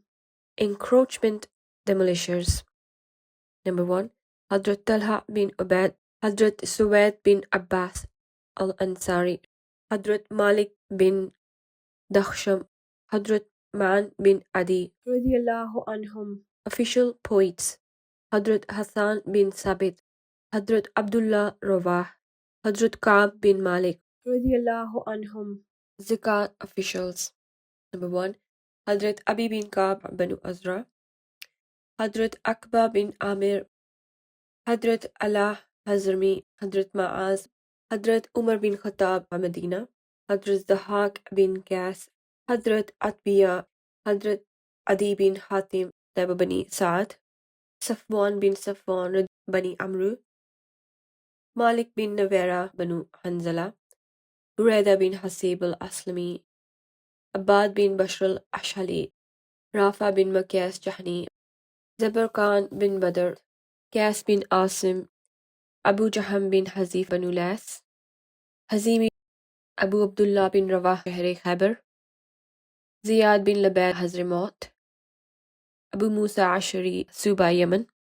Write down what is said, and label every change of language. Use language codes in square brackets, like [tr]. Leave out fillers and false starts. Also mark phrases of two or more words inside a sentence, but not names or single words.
[en] Encroachment demolishers. Number 1, Hadrat Talha bin Ubaid, Hadrat Suwaid bin Abbas al-Ansari, Hadrat Malik bin Dakhsham, Hadrat Man bin Adi [ar] radiyallahu anhum. [en] Official poets: Hadrat Hassan bin Sabit, Hadrat Abdullah Rawah, Hadrat Ka'b bin Malik [ar] radiyallahu anhum. [en] Zakat officials: Number 1, Hadrat Abi bin Ka'b bin Azra, Hadrat Akba bin Amir, Hadrat Allah Hazrami, Hadrat Ma'az, Hadrat Umar bin Khattab Madinah, Hadrat Zahak bin Qas, Hadrat Atbiya, Hadrat Adi bin Hatim Taiba Bani Sa'ad, Safwan bin Safwan Bani Amru, Malik bin Nawera Banu Hanzala, Buraidah bin Hasib al-Aslami, Abbad bin Bashr al-Ashali, Rafa bin Makyas Jahni, Zabar Khan bin Badr, Qas bin Asim, Abu Jaham bin Hazif Banu Las, Hazimi Abu Abdullah bin Rawah Shahri Khabar, Ziyad bin Labaid Hazrimot, Abu Musa Ashari Suba Yemen,